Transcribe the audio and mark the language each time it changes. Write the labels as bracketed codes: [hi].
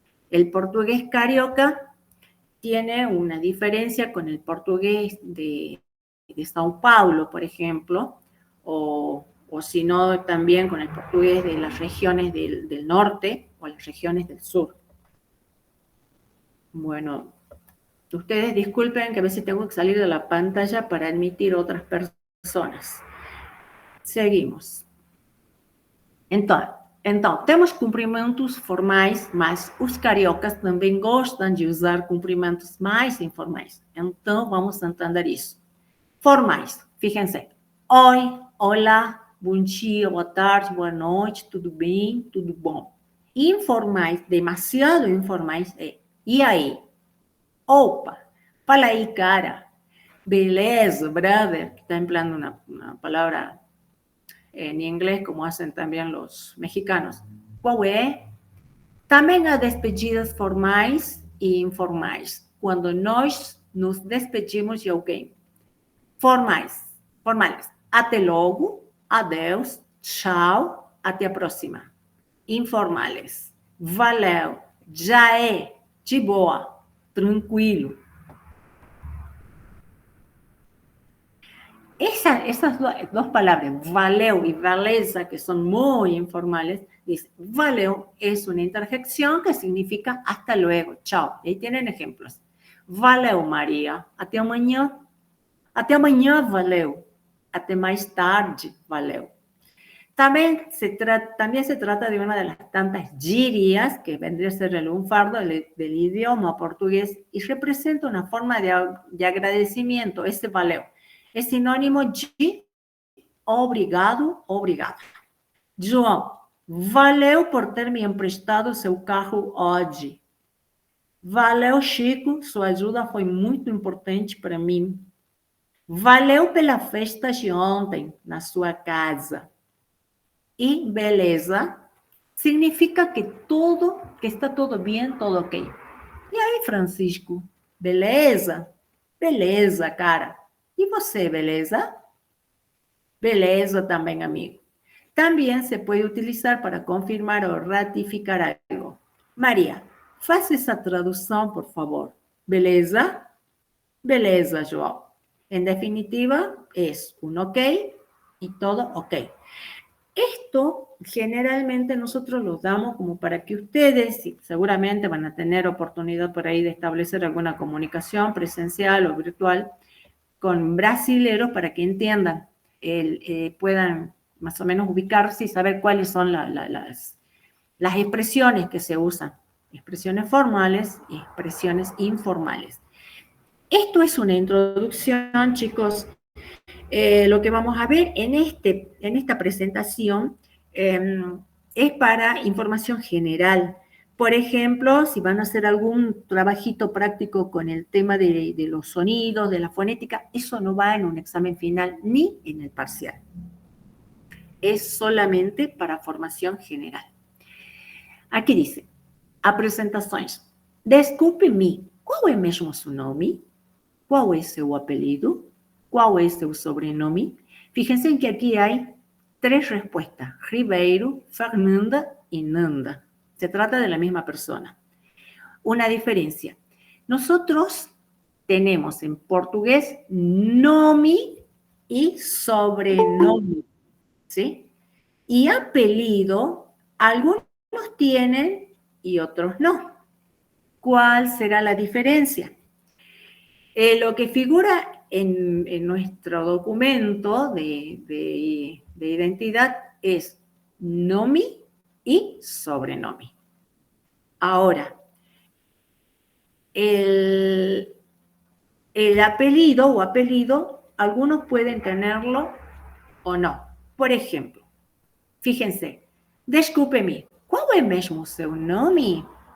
[es] El portugués carioca tiene una diferencia con el portugués de São Paulo, por ejemplo, o si no, también con el portugués de las regiones del norte o las regiones del sur. Bueno, ustedes disculpen que a veces tengo que salir de la pantalla para admitir otras personas. Seguimos. [pt] Então, temos cumprimentos formais, mas os cariocas também gostam de usar cumprimentos mais informais. Então, vamos entender isso. Formais, [es] fíjense. [pt] Oi, olá, bom dia, boa tarde, boa noite, tudo bem, tudo bom. Informais, demasiado informais, é e aí? Opa, fala aí, cara. Beleza, [es] brother, que está empleando una palabra en inglés, como hacen también los mexicanos. [pt] Qual é? Também há despedidas formais e informais. Quando nós nos despedimos de alguém. Formais. Até logo, adeus, tchau, até a próxima. [es] Informales. [pt] Valeu, já é, de boa, tranquilo. [es] Esas dos palabras, valeu y valeza, que son muy informales, dice, valeu es una interjección que significa hasta luego, chao. Ahí tienen ejemplos. [pt] Valeu, María, até amanhã. Até amanhã, valeu. Até mais tarde, valeu. [es] También se trata de una de las tantas gírias que vendría a ser el lunfardo del idioma portugués y representa una forma de agradecimiento, ese valeu. Es sinónimo de obrigado, obrigada. [pt] João, valeu por ter me emprestado seu carro hoje. Valeu, Chico, sua ajuda foi muito importante para mim. Valeu pela festa de ontem na sua casa. E beleza significa que está tudo bem, tudo ok. E aí, Francisco, beleza? Beleza, cara. E você, beleza? Beleza também, amigo. Também se pode utilizar para confirmar ou ratificar algo. Maria, faça essa tradução, por favor. Beleza? Beleza, João. [es] En definitiva, es un ok y todo ok. Esto generalmente nosotros lo damos como para que ustedes, y seguramente van a tener oportunidad por ahí de establecer alguna comunicación presencial o virtual con brasileros para que entiendan, puedan más o menos ubicarse y saber cuáles son las expresiones que se usan, expresiones formales y expresiones informales. Esto es una introducción, chicos. Lo que vamos a ver en esta presentación es para información general. Por ejemplo, si van a hacer algún trabajito práctico con el tema de los sonidos, de la fonética, eso no va en un examen final ni en el parcial. Es solamente para formación general. [pt] Aqui dice, apresentações. Desculpe-me, qual é mesmo seu nome? Qual é seu apelido? [es] ¿Cuál es su sobrenombre? Fíjense que aquí hay 3 respuestas, Ribeiro, Fernanda y Nanda. Se trata de la misma persona. Una diferencia. Nosotros tenemos en portugués nome y sobrenombre, ¿sí? Y apellido, algunos tienen y otros no. ¿Cuál será la diferencia? Lo que figura en nuestro documento de identidad es nome y sobrenombre. Ahora, el apellido o apellido, algunos pueden tenerlo o no. Por ejemplo, fíjense, [pt] desculpe-me, qual é mesmo seu nome?